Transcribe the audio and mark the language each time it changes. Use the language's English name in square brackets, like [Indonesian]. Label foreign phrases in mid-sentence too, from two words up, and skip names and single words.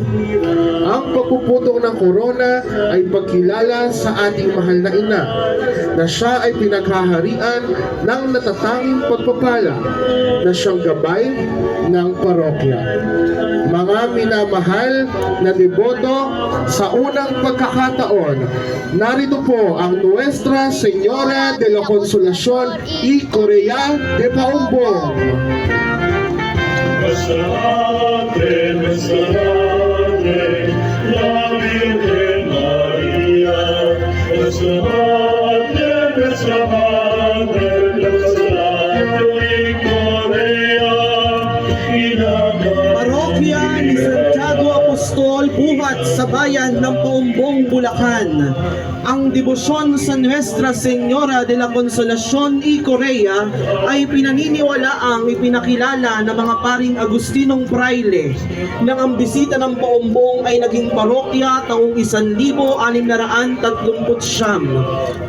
[Filipino] Ang pagpuputong ng korona ay pagkilala sa ating mahal na ina na siya ay pinaghaharian ng natatanging pagpapala na siyang gabay ng parokya. Mga minamahal na deboto, sa unang pagkakataon, narito po ang Nuestra Señora de la Consolación y Corea de Paumbong. [Spanish] Nuestra Madre, la Virgen María, nuestra Madre, nuestra Corea, y la [Filipino] Parokya ni Santiago Apostol, buhat sa bayan ng Paumbong, Bulacan. Ang debosyon sa Nuestra Señora de la Consolación y Corea ay pinaniniwalaang ipinakilala ng mga paring Agustinong Fraile nang ang bisita ng Paumbong ay naging parokya taong 1639.